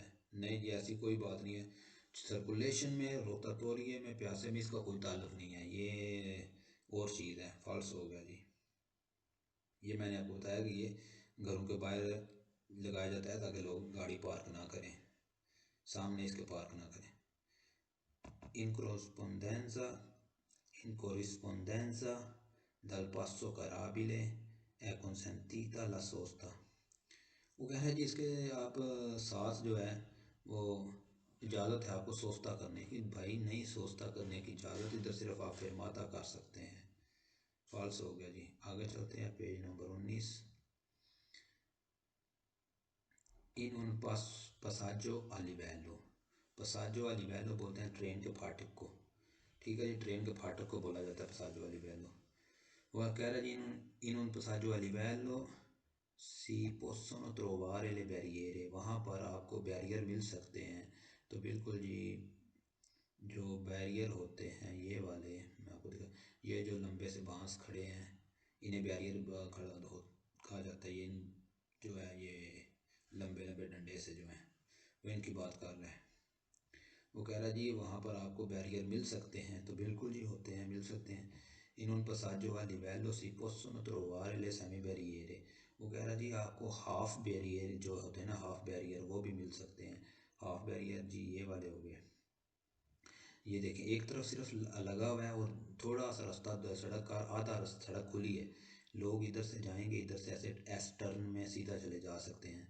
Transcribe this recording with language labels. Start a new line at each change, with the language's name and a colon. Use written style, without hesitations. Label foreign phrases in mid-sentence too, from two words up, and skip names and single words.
Hindi: नहीं जी, ऐसी कोई बात नहीं है। सर्कुलेशन में, रोटाटोरी में, प्यासे में इसका कोई ताल्लुक नहीं है, ये और चीज़ है, फॉल्स हो गया जी। ये मैंने आपको बताया कि ये घरों के बाहर लगाया जाता है ताकि लोग गाड़ी पार्क ना करें, सामने इसके पार्क ना करें।
Italian: इन corrispondenza in corrispondenza dal passo carabile è consentita la sosta।
Hindi: वो कह रहे हैं जी इसके आप साथ जो है वो इजाज़त है आपको सोस्ता करने की। भाई नहीं, सोस्ता करने की इजाज़त, इधर सिर्फ आप फिरमाता कर सकते हैं। फॉल्स हो गया जी। आगे चलते हैं पेज नंबर 19।
Italian: in un passaggio a livello, passaggio a livello
Hindi: बोलते हैं ट्रेन के फाटक को, ठीक है जी। ट्रेन के फाटक को बोला जाता है
Italian: passaggio a livello.
Hindi: वह कह रहा है जी
Italian: in un passaggio a livello si possono trovare le barriere,
Hindi: वहाँ पर आपको बैरियर मिल सकते हैं। तो बिल्कुल जी, जो बैरियर होते हैं ये वाले, मैं आपको दिखा, ये जो लंबे से बांस खड़े हैं इन्हें बैरियर कहा जाता है। ये जो है ये लंबे लंबे डंडे से जो हैं वो इनकी बात कर रहे हैं। वो कह रहा है जी वहाँ पर आपको बैरियर मिल सकते हैं, तो बिल्कुल जी होते हैं, मिल सकते हैं।
Italian: in un passaggio a livello si possono trovare le semi barriere।
Hindi: वो कह रहा है जी आपको हाफ बैरियर जो होते हैं ना, हाफ बैरियर वो भी मिल सकते हैं। हाफ बैरियर जी ये वाले हो गए, ये देखें एक तरफ सिर्फ लगा हुआ है और थोड़ा सा रास्ता, सड़क का आधा सड़क खुली है, लोग इधर से जाएंगे, इधर से ऐसे एस टर्न में सीधा चले जा सकते हैं।